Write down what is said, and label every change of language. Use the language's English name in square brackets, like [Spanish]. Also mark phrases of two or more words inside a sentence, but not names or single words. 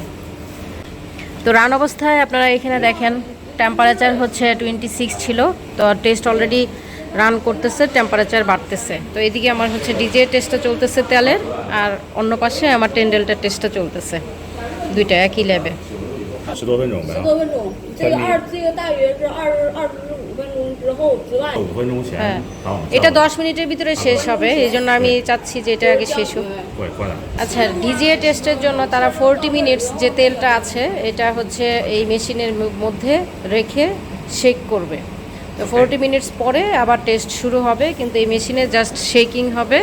[Bangla] তো রান অবস্থায় আপনারা এখানে দেখেন টেম্পারেচার হচ্ছে 26 ছিল। তো [English] test already run [Bangla] করতেছে, টেম্পারেচার বাড়তেছে। তো এদিকে আমার হচ্ছে ডিজে টেস্টটা চলতেছে তেলের, আর অন্য পাশে আমার 10 ডেল্টার টেস্টটা চলতেছে, দুইটা একই ল্যাবে। [Chinese] 10多分钟呗。10多分钟，这个大约是25分钟之后之外。5分钟前 [Bangla] হ্যাঁ, এটা 10 মিনিটের ভিতরে শেষ হবে, এই জন্য আমি চাচ্ছি যে এটা আগে শেষ হোক। আচ্ছা, ডিজিএ টেস্টের জন্য তারা 40 মিনিটস যে তেলটা আছে এটা হচ্ছে এই মেশিনের মধ্যে রেখে শেক করবে। তো 40 মিনিটস পরে আবার টেস্ট শুরু হবে, কিন্তু এই মেশিনে [English] just shaking [Bangla] হবে।